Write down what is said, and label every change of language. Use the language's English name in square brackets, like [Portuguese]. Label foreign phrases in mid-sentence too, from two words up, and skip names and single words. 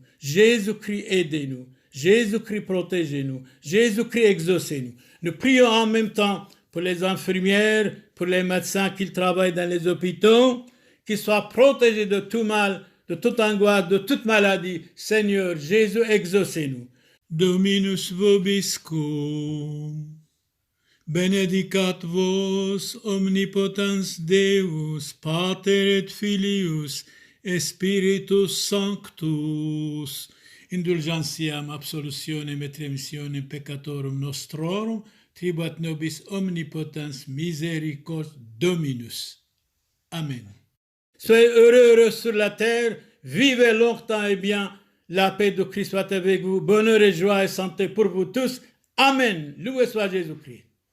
[French] Jésus-Christ, aidez-nous. Jésus-Christ, protégez-nous. Jésus-Christ, exaucez-nous. Nous prions en même temps pour les infirmières, pour les médecins qui travaillent dans les hôpitaux, qu'ils soient protégés de tout mal, de toute angoisse, de toute maladie. Seigneur Jésus, exaucez-nous. [Latin] Dominus vobiscum. Benedicat vos omnipotens Deus, Pater et Filius, Spiritus Sanctus. Indulgentiam absolutionem et remissionem peccatorum nostrorum, tribuat nobis omnipotens misericordiae Dominus. Amen. [French] Soyez heureux sur la terre, vivez longtemps et bien. La paix de Christ soit avec vous. Bonheur et joie et santé pour vous tous. Amen. Loué soit Jésus-Christ.